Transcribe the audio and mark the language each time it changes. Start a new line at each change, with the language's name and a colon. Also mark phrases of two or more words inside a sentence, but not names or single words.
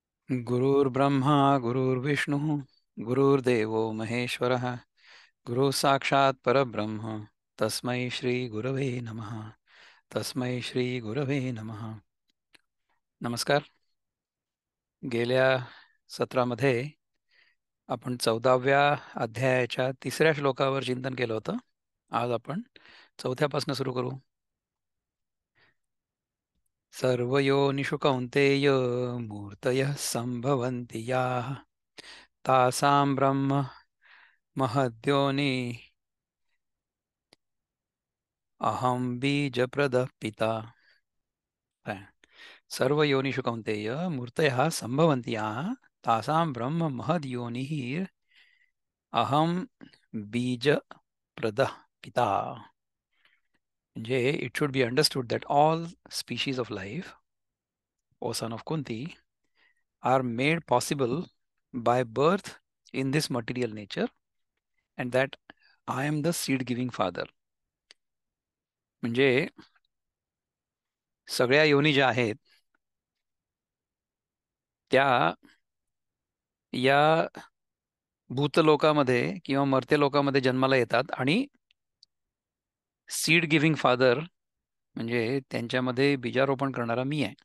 Sanskrit: गुरुर्ब्रह्मा गुरुर्विष्णुः गुरुर्देवो महेश्वरः गुरु साक्षात् परब्रह्म तस्मै श्री गुरवे नमः. तस्मै श्री गुरवे नमः.
Marathi: नमस्कार. गेल्या सत्रामध्ये आपण 14व्या अध्यायाच्या 3ऱ्या श्लोकावर चिंतन केलं होतं. आज आपण 4थ्यापासून सुरू करू.
Sanskrit: सर्वयोनिषु कौन्तेय मूर्तयः सम्भवन्ति याः तासां ब्रह्म महद्योनि अहम बीजप्रदः पिता. सर्व योनिषु कौन्तेय मूर्तयः सम्भवन्ति याः तासां ब्रह्म महद्योनिः अहम बीजप्रदः पिता.
English: म्हणजे इट should be understood that all species of life, O son of Kunti, are made possible by birth in this material nature, and that I am the seed giving father.
Marathi: म्हणजे सगळ्या योनी ज्या आहेत त्या या भूतलोकामध्ये किंवा मर्त्य लोकामध्ये जन्माला येतात आणि
English: seed giving father
Marathi: म्हणजे त्यांच्यामध्ये बीजारोपण करणारा मी आहे.